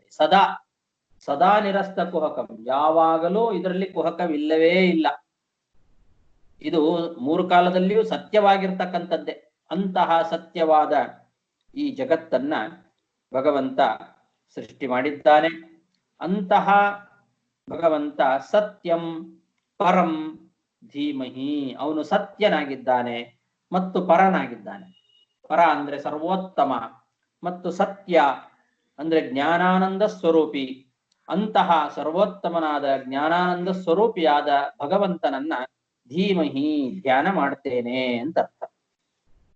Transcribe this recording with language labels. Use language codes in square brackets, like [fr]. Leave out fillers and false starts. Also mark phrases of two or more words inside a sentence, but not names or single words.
[sa] ಸದಾ ಸದಾ ನಿರಸ್ತ ಕುಹಕಂ, [kn] ಯಾವಾಗಲೂ ಇದರಲ್ಲಿ ಕುಹಕವಿಲ್ಲವೇ ಇಲ್ಲ. ಇದು ಮೂರು ಕಾಲದಲ್ಲಿಯೂ ಸತ್ಯವಾಗಿರ್ತಕ್ಕಂಥದ್ದೇ. ಅಂತಹ ಸತ್ಯವಾದ ಈ ಜಗತ್ತನ್ನ ಭಗವಂತ ಸೃಷ್ಟಿ ಮಾಡಿದ್ದಾನೆ. ಅಂತಹ ಭಗವಂತ [sa] ಸತ್ಯಂ ಪರಂ ಧೀಮಹಿ, [kn] ಅವನು ಸತ್ಯನಾಗಿದ್ದಾನೆ ಮತ್ತು ಪರನಾಗಿದ್ದಾನೆ. ಪರ ಅಂದ್ರೆ ಸರ್ವೋತ್ತಮ, ಮತ್ತು ಸತ್ಯ ಅಂದ್ರೆ ಜ್ಞಾನಾನಂದ ಸ್ವರೂಪಿ. ಅಂತಹ ಸರ್ವೋತ್ತಮನಾದ ಜ್ಞಾನಾನಂದ ಸ್ವರೂಪಿಯಾದ ಭಗವಂತನನ್ನ ಧೀಮಹಿ ಧ್ಯಾನ ಮಾಡ್ತೇನೆ ಅಂತ ಅರ್ಥ.